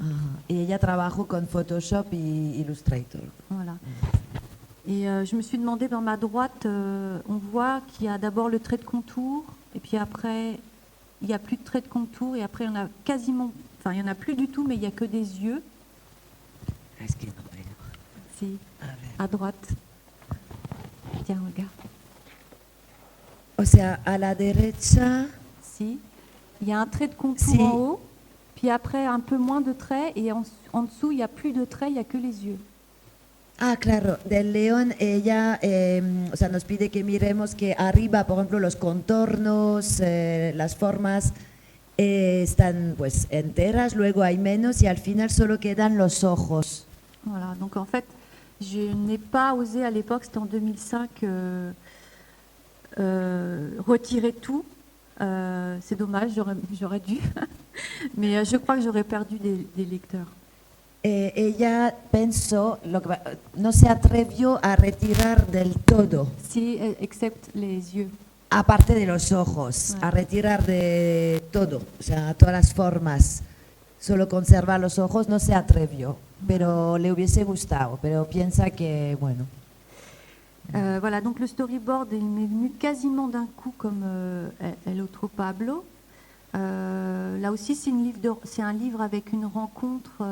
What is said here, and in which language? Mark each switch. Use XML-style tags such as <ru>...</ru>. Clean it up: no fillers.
<es>Ajá. Y ella trabajó con Photoshop y Illustrator.</es> <fr>Voilà. Et je me suis demandé, dans ma droite, on voit qu'il y a d'abord le trait de contour et puis après il n'y a plus de trait de contour et après il y en a quasiment, enfin il n'y en a plus du tout, mais il n'y a que des yeux.</fr> <es>Es que no veo.</es> <fr>Si,</fr> <es>A ver.</es> <fr>à droite. Tiens, regarde.</fr> <es>O sea, a la derecha,</es> <fr>Si, il y a un trait de contour</fr> <es>Si.</es> <fr>en haut, puis après un peu moins de traits et en dessous il n'y a plus de traits, il n'y a que les yeux.</fr> <es>ah, claro, del león ella o sea, nos pide que miremos que arriba, por ejemplo, los contornos, las formas están pues enteras, luego hay menos y al final solo quedan los ojos.</es> <fr>Voilà, donc en fait, je n'ai pas osé à l'époque, c'était en 2005, retirer tout. C'est dommage, j'aurais dû. Mais je crois que j'aurais perdu des lecteurs.</fr> <es>Ella pensó, no se atrevió a retirar del todo,</es> <fr>Si, excepte les yeux.</fr> <es>aparte de los ojos,</es> <fr>Ouais.</fr> <es>a retirar de todo, o sea, todas las formas. Solo conserva los ojos, no se atrevió, pero le hubiese gustado, pero piensa que, bueno.</es> <fr>Voilà, donc le storyboard, il m'est venu quasiment d'un coup comme El Otro Pablo. Là aussi, c'est un livre avec une rencontre.</fr>